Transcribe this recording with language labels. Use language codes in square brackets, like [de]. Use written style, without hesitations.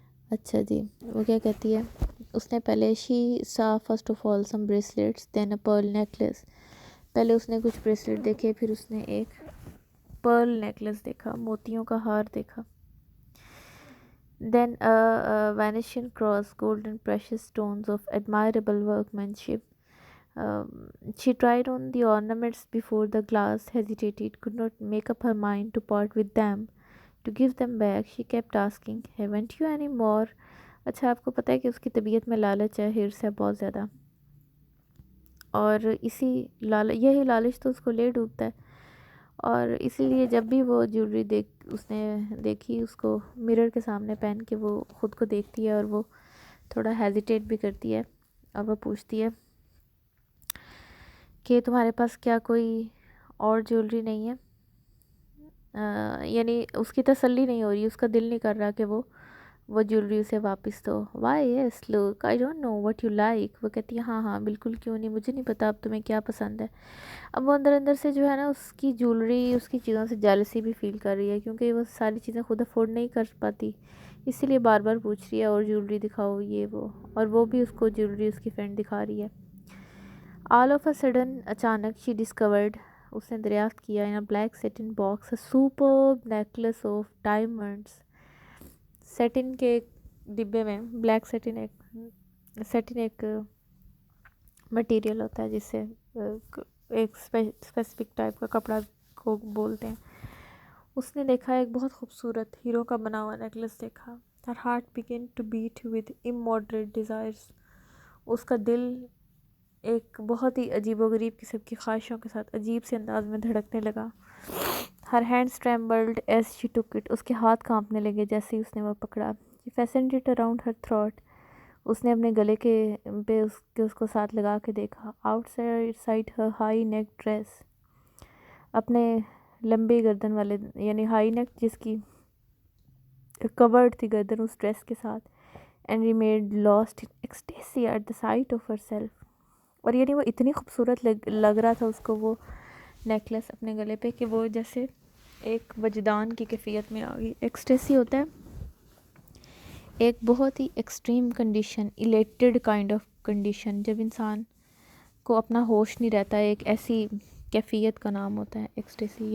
[ur] اچھا جی, وہ کیا کہتی ہے, اس نے پہلے [en] She saw first of all some bracelets then a pearl necklace. [ur] پہلے اس نے کچھ بریسلیٹ دیکھے, پھر اس نے ایک پرل نیکلس دیکھا, موتیوں کا ہار دیکھا. [en] Then a Venetian cross, gold and precious stones of admirable workmanship. She tried on the ornaments before the glass, hesitated, could not make up her mind to part with them, to give them back. She kept asking, haven't you any more? [ur] اچھا, آپ کو پتہ ہے کہ اس کی طبیعت میں لالچ ہے, ہرس ہے بہت زیادہ, اور یہی لالچ تو اس کو لے ڈوبتا ہے, اور اسی لیے جب بھی وہ جیولری اس نے دیکھی, اس کو مرر کے سامنے پہن کے وہ خود کو دیکھتی ہے, اور وہ تھوڑا ہیزیٹیٹ بھی کرتی ہے, اور وہ پوچھتی ہے کہ تمہارے پاس کیا کوئی اور جیولری نہیں ہے. یعنی اس کی تسلی نہیں ہو رہی, اس کا دل نہیں کر رہا کہ وہ جیولری اسے واپس دو. [en] Why yes look I don't know what you like. [ur] وہ کہتی ہے ہاں بالکل, کیوں نہیں, مجھے نہیں پتا اب تمہیں کیا پسند ہے. اب وہ اندر سے جو ہے نا, اس کی جیولری, اس کی چیزوں سے جیلسی بھی فیل کر رہی ہے, کیونکہ وہ ساری چیزیں خود افورڈ نہیں کر پاتی, اسی لیے بار بار پوچھ رہی ہے اور جیولری دکھاؤ یہ وہ, اور وہ بھی اس کو جیولری اس کی فرینڈ دکھا رہی ہے. [en] all of a sudden, [ur] اچانک, [en] she discovered, [ur] اس نے دریافت کیا, [en] In a black satin box, a superb necklace of diamonds. [ur] Satan کے ڈبے میں, بلیک سیٹن ایک مٹیریل ہوتا ہے جس سے ایک اسپیسیفک ٹائپ کا کپڑا کو بولتے ہیں. اس نے دیکھا ایک بہت خوبصورت ہیرو کا بنا ہوا نیکلس دیکھا. [en] her heart began to beat with immoderate desires. [ur] اس کا دل ایک بہت ہی عجیب و غریب قسم کی خواہشوں کے ساتھ عجیب سے انداز میں دھڑکنے لگا. [en] her hands trembled as she took it. [ur] اس کے ہاتھ کانپنے لگے جیسے ہی اس نے وہ پکڑا. [en] she fastened it around her throat. [ur] اس نے اپنے گلے پہ اس کو ساتھ لگا کے دیکھا. [en] outside her high neck dress. [ur] اپنے لمبی گردن والے, یعنی ہائی نیک جس کی کورڈ تھی گردن اس ڈریس کے ساتھ. [en] and remained lost in ecstasy at the sight of herself. [ur] اور یعنی وہ اتنی خوبصورت لگ رہا تھا اس کو وہ نیکلس اپنے گلے پہ, کہ وہ جیسے ایک وجدان کی کیفیت میں آ گئی. ایکسٹیسی ہوتا ہے ایک بہت ہی extreme condition, الیٹڈ kind of condition, جب انسان کو اپنا ہوش نہیں رہتا ہے, ایک ایسی کیفیت کا نام ہوتا ہے ایکسٹیسی.